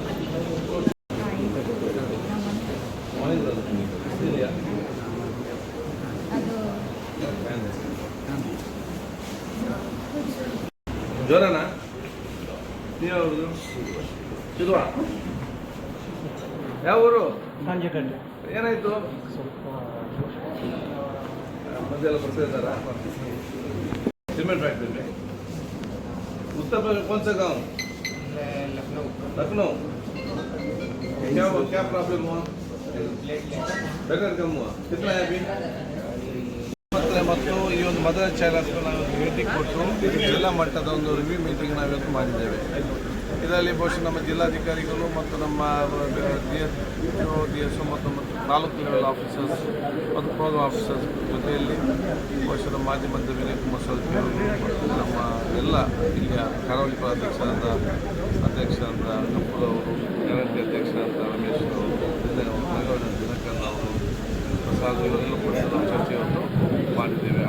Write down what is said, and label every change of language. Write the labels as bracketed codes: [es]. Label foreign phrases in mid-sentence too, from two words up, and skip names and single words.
[kn] ಜ್ವರನಾ? ನೀವು ಯಾವುದು? ಶಿಲ್ವಾ? ಯಾವ ಊರು? ಸಂಜೆಗಡ್ಡೆ. ಏನಾಯಿತು? ಮದ್ದೆಲ್ಲ ಬರ್ತಾ ಇದ್ದಾರಾ? [en] cement factory [hi] में उत्तर प्रदेश कौन सा गांव? लखनऊ। लखनऊ। क्या प्रॉब्लम हुआ? ब्लड कम हुआ? कितना है अभी? [kn] ಮತ್ತು ಈ ಒಂದು [en] mother child [kn] ನಾವು ಭೇಟಿ ಕೊಟ್ಟು ಜಿಲ್ಲಾ ಮಟ್ಟದ ಒಂದು [en] review meeting [kn] ನಾವಿವತ್ತು ಮಾಡಿದ್ದೇವೆ. ಇದರಲ್ಲಿ ಬಹುಶಃ ನಮ್ಮ ಜಿಲ್ಲಾಧಿಕಾರಿಗಳು ಮತ್ತು ನಮ್ಮ DSO ಮತ್ತು ತಾಲೂಕು [en] level officers [kn] ಮತ್ತು [en] program officers [kn] ಜೊತೆಯಲ್ಲಿ ಬಹುಶಃ ಮಾಜಿ ಮಂತ್ರಿ ವಿನಯ್ ಕುಮಾರ್ ಸೊಲ್ತಿ ಅವರು ಮತ್ತು ನಮ್ಮ ಎಲ್ಲ ಇಲ್ಲಿಯ ಕರಾವಳಿ ಅಧ್ಯಕ್ಷರಾದ ಕಪ್ಪೂರ್ ಅವರು, ಗ್ಯಾರಂಟಿ ಅಧ್ಯಕ್ಷರಾದ ರಮೇಶ್ ಅವರು, ದಿನಕರ್ ಅವರು, ಪ್ರಸಾದ್ ಇವರೆಲ್ಲ ಕೂಡ ನಾವು ಚರ್ಚೆಯನ್ನು ಮಾಡಿದ್ದೇವೆ.